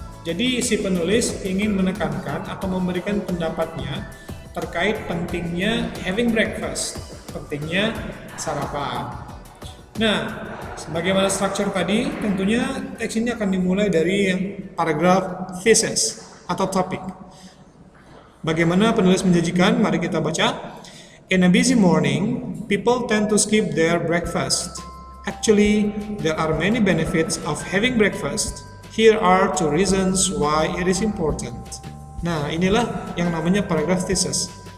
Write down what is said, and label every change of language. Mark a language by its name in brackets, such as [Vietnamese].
[Indonesian] Jadi si penulis ingin menekankan atau memberikan pendapatnya terkait pentingnya [English] having breakfast, [Indonesian] pentingnya sarapan. Nah, sebagaimana struktur tadi, tentunya teks ini akan dimulai dari paragraf thesis atau topik. Bagaimana penulis menjanjikan? Mari kita baca. [English] In a busy morning, people tend to skip their breakfast. Actually, there are many benefits of having breakfast. Here are 2 reasons why it is important. [Indonesian] Nah, inilah yang namanya paragraf thesis.